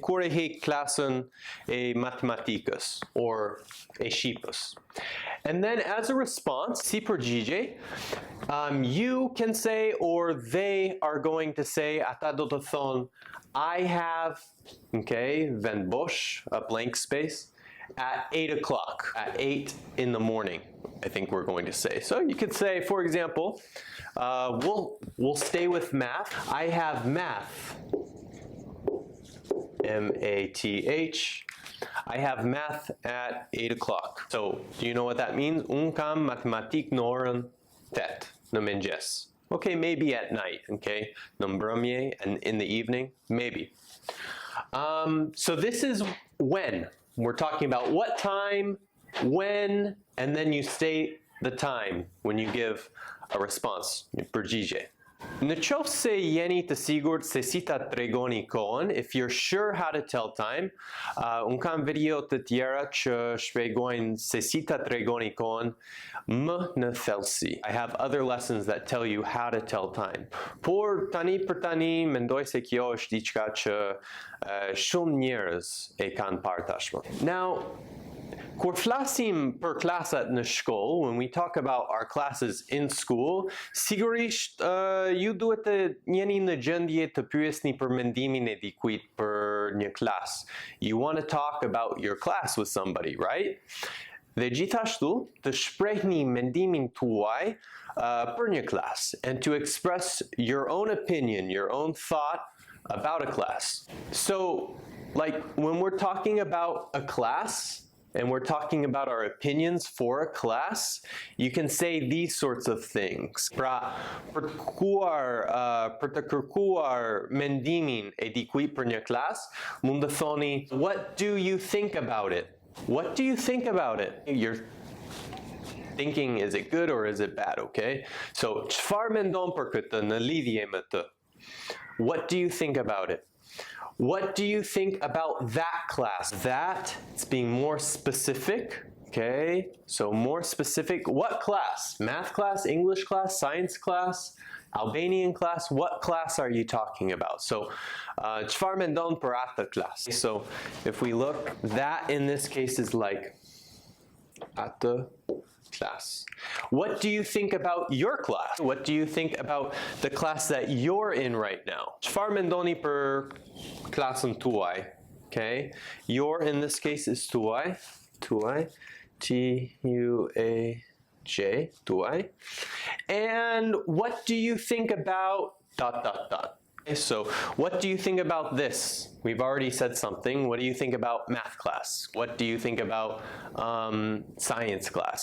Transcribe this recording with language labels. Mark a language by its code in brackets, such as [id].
[sq] Kur e he klasën e matematikës, or e shqipës. [en] And then as a response, [sq] si përgjigje, [en] you can say, or they are going to say, [sq] ata do të thonë, [en] I have, okay, [sq] vend bosh, [en] a blank space, at 8 o'clock, at 8 in the morning, I think we're going to say. So you could say, for example, we'll stay with math. I have math, M-A-T-H. I have math at 8 o'clock. So, do you know what that means? [sq] Un kam matematik në orën 8 në mëngjes. [en] Okay, maybe at night, okay? [sq] Në mbrëmje, [en] and in the evening, maybe. So this is when. We're talking about what time, when, and then you state the time when you give a response, përgjigje. [sq] Në qoftë se jeni të sigurt se si ta tregoni kohën, [en] if you're sure how to tell time, [sq] unë kam video të tjera që shpjegojnë se si ta tregoni kohën më në thellësi. [en] I have other lessons that tell you how to tell time. [sq] Por tani për tani mendoj se kjo është diçka që shumë njerëz e kanë parë tashmë. Now, kur flasim për klasat në shkollë, [en] when we talk about our classes in school, [sq] sigurisht ju duhet të jeni në gjendje të pyesni për mendimin e dikujt për një klas. [en] You want to talk about your class with somebody, right? [sq] Dhe gjithashtu të shprehni mendimin tuaj për një klas, [en] and to express your own opinion, your own thought about a class. So, like when we're talking about a class, and we're talking about our opinions for a class, you can say these sorts of things. [sq] Pra, për të kërkuar mendimin e dikujt për një klas, mund të thoni, [en] what do you think about it? What do you think about it? You're thinking, is it good or is it bad, okay? [sq] So, çfarë mendon për këtë në lidhje me të? [en] What do you think about it? What do you think about that class? That, it's being more specific, okay? So more specific, what class? Math class, English class, science class, Albanian class? What class are you talking about? [sq] So, çfarë mendon për atë class? [en] So, if we look, that in this case is like [sq] atë class. [en] What do you think about your class? What do you think about the class that you're in right now? [sq] Çfarë mendoni për klasën tuaj? [en] Okay? Your in this case is tuaj. Tuaj. T-U-A-J. Tuaj. And what do you think about ... So what do you think about this? We've already said something. What do you think about math class? What do you think about science class?